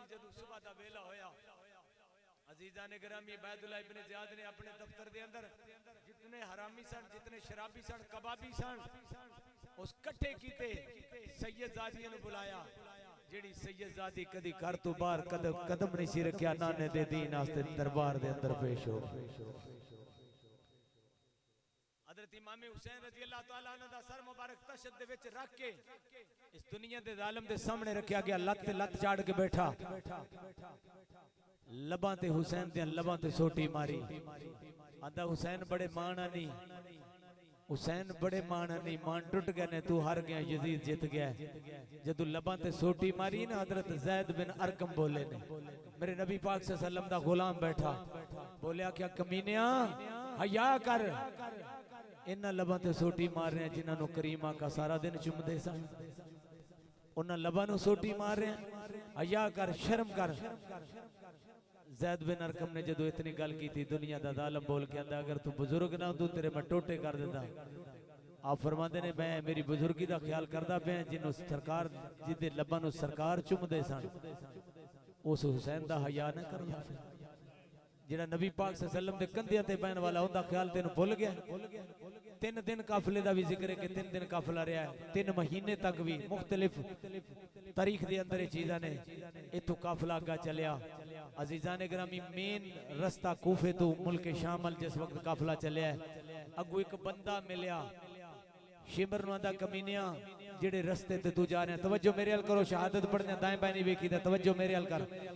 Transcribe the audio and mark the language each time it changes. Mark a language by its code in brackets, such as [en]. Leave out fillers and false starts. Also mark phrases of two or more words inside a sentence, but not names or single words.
[pa] جدوں صبح دا ویلا ہویا عزیزاں نے گرامی عبید اللہ ابن زیاد نے اپنے دفتر دے اندر جتنے حرامی سن جتنے شرابی سن کبابی سن اس کٹھے کیتے سید زادیاں نوں بلایا جہڑی سید زادی کدی گھر توں باہر قدم نہیں سی رکھیا نانے دے دین واسطے دربار دے اندر پیش ہو امام حسین [ar] رضي الله تعالى عنه [pa] دا سر مبارک طشت دے وچ رکھ کے اس دنیا دے ظالم دے سامنے رکھا گیا. لت تے لت چاڑھ کے بیٹھا، لباں تے حسین دے لباں تے سوٹی ماری. آندا حسین بڑے مان نہیں، حسین بڑے مان نہیں، مان ٹٹ گئے نے، توں ہار گیا، یزید جت گیا. جدوں لباں تے سوٹی ماری نا حضرت زید بن ارقم بولے نے، میرے نبی پاک [ar] صلى الله عليه وسلم [pa] دا غلام بیٹھا، بولیا کیا کمینیا حیا کر، اینہاں لباں تے سوٹی مار رہے ہیں جنہاں نوں کریم آقا سارا دن چمدے سن، اونہاں لباں نوں سوٹی مار رہے ہیں، حیا کر، شرم کر. زید بن ارقم نے جدوں اتنی گل کی تھی، دنیا دا ظالم بول کے آندا اگر توں بزرگ نا ہوندوں تیرے میں ٹوٹے کر دیندا. آپ فرماتے نے میں میری بزرگی دا خیال کردا پیا، جنہوں سرکار جدے لباں نوں سرکار چمدے سن، اس حسین دا حیا نا کردا. جہڑا نبی پاک [ar] صلى الله عليه وسلم [pa] دے کندھیاں تے بہن والا اوندا خیال تینوں بھل گیا. 3 دن قافلے دا بھی ذکر ہے کہ 3 دن قافلہ رہا ہے، 3 مہینے تک بھی مختلف تاریخ دے اندر ایہہ چیزاں نے. ایتھوں قافلہ اگا چلیا عزیزان گرامی، مین رستہ کوفے توں ملک شام ال جس ویلے قافلہ چلیا، اگوں اک بندہ ملیا، شمر نوں آندا کمینیا جہڑے رستے تے توں جا رہے ہیں، توجہ میرے ول کرو، شہادت پڑھنے دائیں بائیں نہیں ویکھی دا، توجہ میرے ول کر.